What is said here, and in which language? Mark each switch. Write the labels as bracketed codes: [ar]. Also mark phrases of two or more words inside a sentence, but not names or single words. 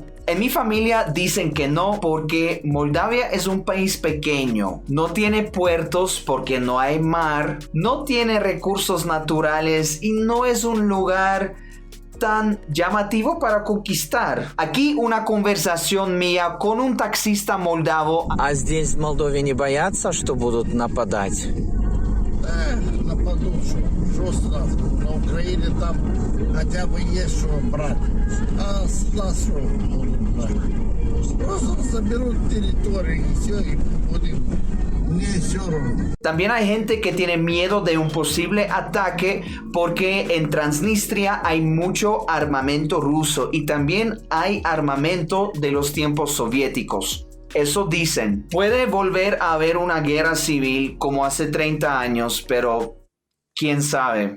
[es] En mi familia dicen que no porque Moldavia es un país pequeño, no tiene puertos porque no hay mar, no tiene recursos naturales y no es un lugar tan llamativo para conquistar. Aquí una conversación mía con un taxista moldavo. [ru] А здесь в Молдове не боятся, что будут нападать? Нападут, что сразу. На Украине там хотя бы есть что брать. А с нас что будут брать? Просто заберут территорию и все, и будем. [es] También hay gente que tiene miedo de un posible ataque porque en Transnistria hay mucho armamento ruso y también hay armamento de los tiempos soviéticos. Eso dicen. Puede volver a haber una guerra civil como hace 30 años, pero quién sabe.